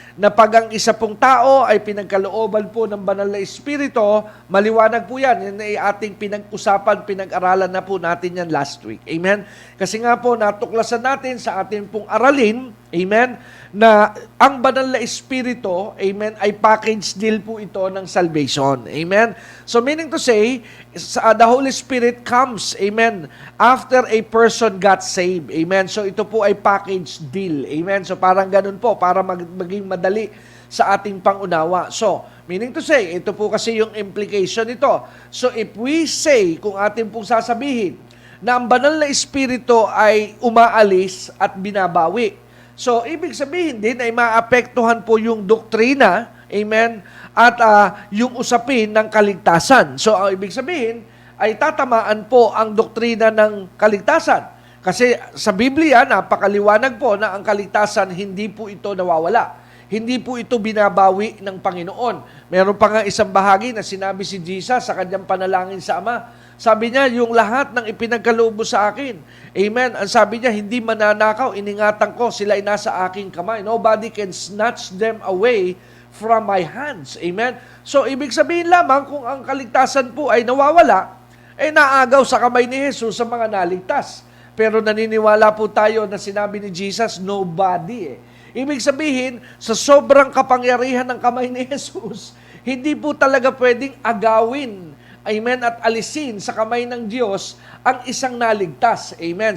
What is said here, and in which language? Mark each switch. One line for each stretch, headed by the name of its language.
Filipino: Na pag ang isa pong tao ay pinagkalooban po ng banal na Espiritu, maliwanag po yan. Yan ay ating pinag-usapan, pinag-aralan na po natin yan last week. Amen? Kasi nga po, natuklasan natin sa ating pong aralin, amen, na ang banal na Espiritu, amen, ay
English: package deal
Filipino: po ito ng salvation. Amen?
English: So meaning to say, the Holy Spirit comes, amen, after a person got saved.
Filipino: Amen? So ito po ay
English: package deal.
Filipino: Amen? So parang ganun po, para maging madali sa ating pangunawa.
English: So, meaning to say,
Filipino: ito po kasi yung implication nito.
English: So if we say,
Filipino: kung ating pong sasabihin, na ang banal na Espiritu ay umaalis at binabawi, so, ibig sabihin din ay maapektuhan po yung doktrina, amen, at yung usapin ng kaligtasan. So, ang ibig sabihin ay tatamaan po ang doktrina ng kaligtasan. Kasi sa Biblia, napakaliwanag po na ang kaligtasan, hindi po ito nawawala. Hindi po ito binabawi ng Panginoon. Meron pa nga isang bahagi na sinabi si Jesus sa kanyang panalangin sa Ama. Sabi niya, yung lahat ng ipinagkaloob mo sa akin. Amen. Ang sabi niya, hindi mananakaw, iningatan ko, sila ay nasa aking kamay.
English: Nobody can snatch them away from my hands. Amen.
Filipino: So, ibig sabihin lamang, kung ang kaligtasan po ay nawawala, naagaw sa kamay ni Jesus sa mga naligtas. Pero naniniwala po tayo na sinabi ni Jesus, nobody. Ibig sabihin, sa sobrang kapangyarihan ng kamay ni Jesus, hindi po talaga pwedeng agawin, amen, at alisin sa kamay ng Diyos ang isang naligtas. Amen.